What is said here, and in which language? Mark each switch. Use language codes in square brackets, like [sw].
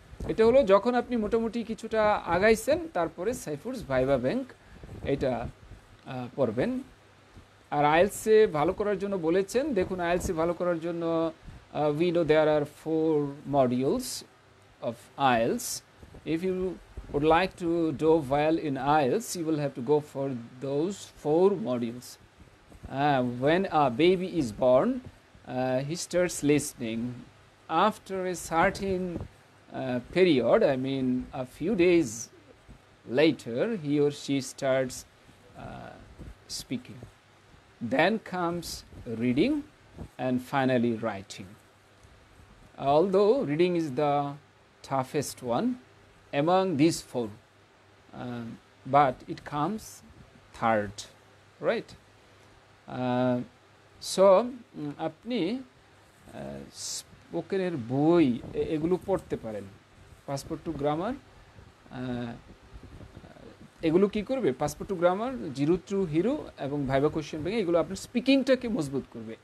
[bn] এটা হলো যখন আপনি মোটামুটি কিছুটা আগাইছেন, তারপরে সাইফুডস ভাইভা ব্যাংক এটা পড়বেন। আর আইএলসে ভালো করার জন্য বলেছেন, দেখুন আইএলসে ভালো করার জন্য [en] we know there are 4 modules of IELTS. If you would like to do well in IELTS, you will have to go for those 4 modules. When a baby is born, he starts listening. After a certain period, I mean a few days later, he or she starts speaking. Then comes reading and finally writing. Although reading is the toughest one among these 4, but it comes third, right? [bn] So আপনি স্পোকেনের বই এগুলো পড়তে পারেন। Passport to grammar এগুলো কি করবে? Passport to grammar, zero two hero এবং viva question bank, এগুলো আপনার স্পিকিংটাকে মজবুত করবে।